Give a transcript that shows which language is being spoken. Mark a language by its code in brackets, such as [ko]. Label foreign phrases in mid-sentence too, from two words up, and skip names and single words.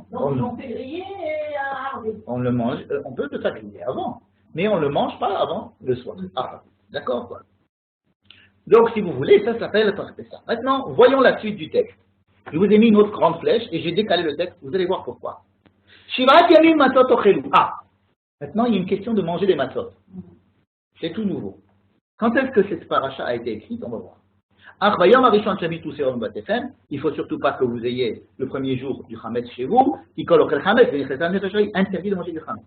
[fr] Donc, ils ont fait griller et harder. On le mange, on peut le faire griller avant, mais on ne le mange pas avant le soir. Ah, d'accord, quoi. Donc, si vous voulez, ça s'appelle ça. Maintenant, voyons la suite du texte. Je vous ai mis une autre grande flèche et j'ai décalé le texte. Vous allez voir pourquoi. [he] שבעת ימים מצות תאכלו. [fr] Ah, maintenant, il y a une question de manger des matzot. C'est tout nouveau. Quand est-ce que cette paracha a été écrite? On va voir. Il ne faut surtout pas que vous ayez le premier jour du Hametz chez vous. Interdit de manger du Hametz.